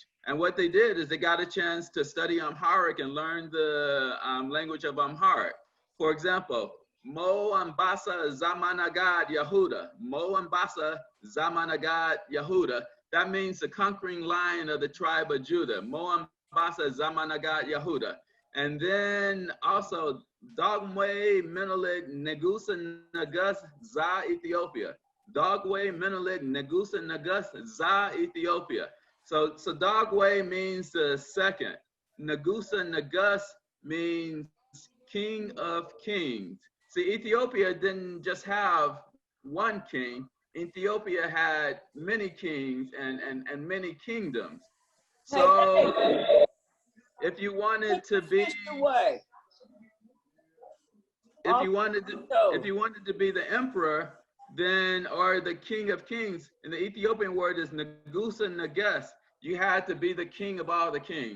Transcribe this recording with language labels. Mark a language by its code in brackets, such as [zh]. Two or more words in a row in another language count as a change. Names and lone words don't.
[en] And what they did is they got a chance to study Amharic and learn the language of Amharic. For example, [am] ሞዓ አንበሳ ዘእምነገደ ይሁዳ. ሞዓ አንበሳ ዘእምነገደ ይሁዳ. [en] That means the conquering lion of the tribe of Judah. [am] ሞዓ አንበሳ ዘእምነገደ ይሁዳ. [en] And then also [am] ዳግማዊ ምኒልክ ንጉሠ ነገሥት ዘኢትዮጵያ. ዳግማዊ ምኒልክ ንጉሠ ነገሥት ዘኢትዮጵያ. [en] So Dogwe means the second. [am] ንጉሠ ነገሥት [en] means King of Kings. See, Ethiopia didn't just have one king. Ethiopia had many kings and many kingdoms. So if you wanted to be, if you wanted to be the emperor, then, or the king of kings, and the Ethiopian word is [am] ንጉሠ ነገሥት, [en] you had to be the king of all the kings.